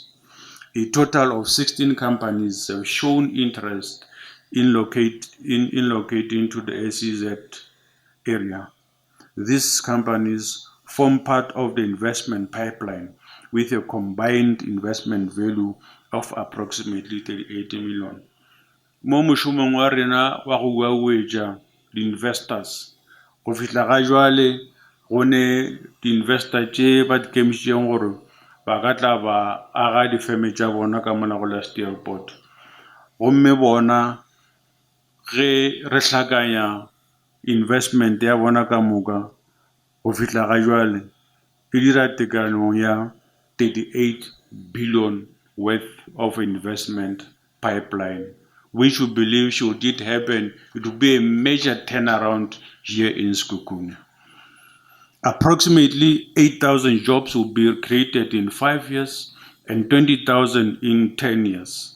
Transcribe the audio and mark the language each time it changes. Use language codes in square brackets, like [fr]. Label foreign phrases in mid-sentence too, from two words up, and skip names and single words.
[en] A total of 16 companies have shown interest in locating to the SEZ area. These companies form part of the investment pipeline with a combined investment value of approximately 38 million. [nso] Mo mošomong wa rena wa go uaetša di-investors go fihla ga jwale go ne di-investor tše ba di kemišitšeng gore ba ka tla ba aga difeme tša bona ka mona go la Steelport. Gomme bona ge re hlakanya investment ya bona ka moka go fihla ga jwale e dira tekano ya [en] 38 billion worth of investment pipeline, which we believe should it happen, it will be a major turnaround here in Sekhukhune. Approximately 8,000 jobs will be created in 5 years and 20,000 in 10 years.